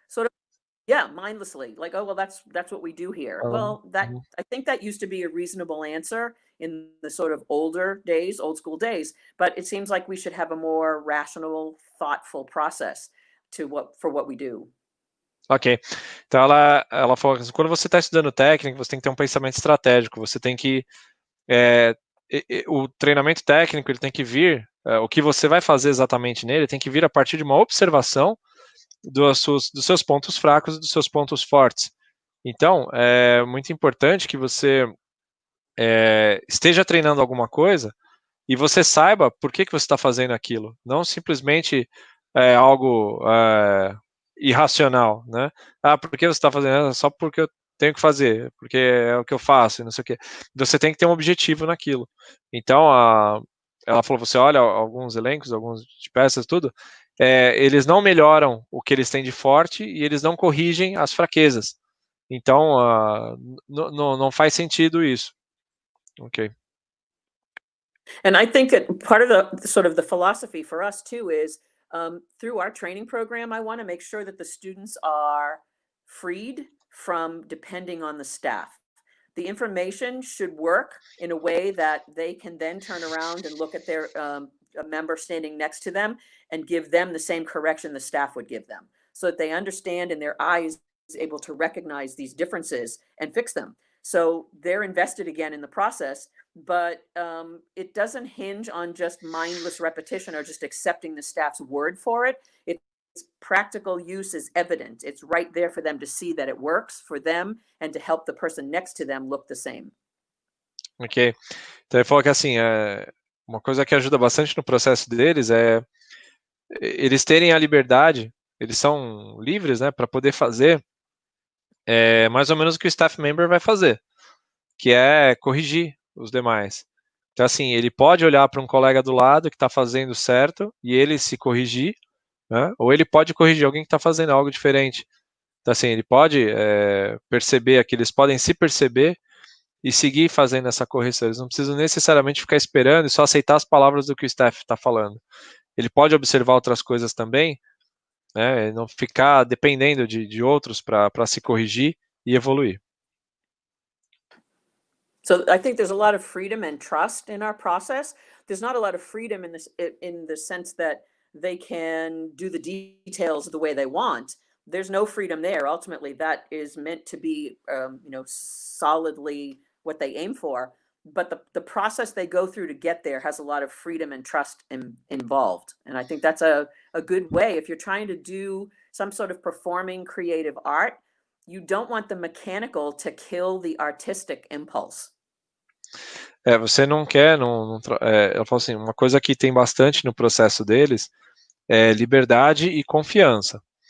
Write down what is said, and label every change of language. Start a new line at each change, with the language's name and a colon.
English: Sort of, yeah, mindlessly, like, oh well, that's what we do here. Well, I think that used to be a reasonable answer in the sort of older days, old school days, but it seems like we should have a more rational, thoughtful process for what we do.
Portuguese: Ok, então ela falou que quando você está estudando técnica, você tem que ter um pensamento estratégico, você tem que o treinamento técnico ele tem que vir, o que você vai fazer exatamente nele tem que vir a partir de uma observação dos seus pontos fracos e dos seus pontos fortes. Então, é muito importante que você esteja treinando alguma coisa e você saiba por que você está fazendo aquilo, não simplesmente algo irracional, né? Por que você está fazendo? Só porque eu tenho que fazer, porque é o que eu faço, não sei o quê. Você tem que ter um objetivo naquilo. Então, ela falou, você olha alguns elencos, alguns de peças, tudo, eles não melhoram o que eles têm de forte e eles não corrigem as fraquezas. Então, não faz sentido isso. Ok.
English: And I think that part of the sort of the philosophy for us too is through our training program, I want to make sure that the students are freed from depending on the staff. The information should work in a way that they can then turn around and look at their a member standing next to them and give them the same correction the staff would give them, so that they understand and their eyes is able to recognize these differences and fix them. So they're invested again in the process, but it doesn't hinge on just mindless repetition or just accepting the staff's word for it. Its practical use is evident. It's right there for them to see that it works for them and to help the person next to them look the same. Ok.
Portuguese: Então ele falou que assim, uma coisa que ajuda bastante no processo deles é eles terem a liberdade, eles são livres, né, para poder fazer mais ou menos o que o staff member vai fazer, que é corrigir os demais. Então assim, ele pode olhar para um colega do lado que está fazendo certo e ele se corrigir, né, ou ele pode corrigir alguém que está fazendo algo diferente. Então assim, ele pode perceber que eles podem se perceber e seguir fazendo essa correção. Eles não precisam necessariamente ficar esperando e só aceitar as palavras do que o staff está falando. Ele pode observar outras coisas também, né, não ficar dependendo de outros para se corrigir e evoluir.
English: So I think there's a lot of freedom and trust in our process. There's not a lot of freedom in the sense that they can do the details the way they want. There's no freedom there. Ultimately, that is meant to be, solidly what they aim for. But the process they go through to get there has a lot of freedom and trust involved. And I think that's a good way. If you're trying to do some sort of performing creative art, you don't want the mechanical to kill the artistic impulse.
Portuguese: Você não quer, ela falou assim, uma coisa que tem bastante no processo deles é liberdade e confiança.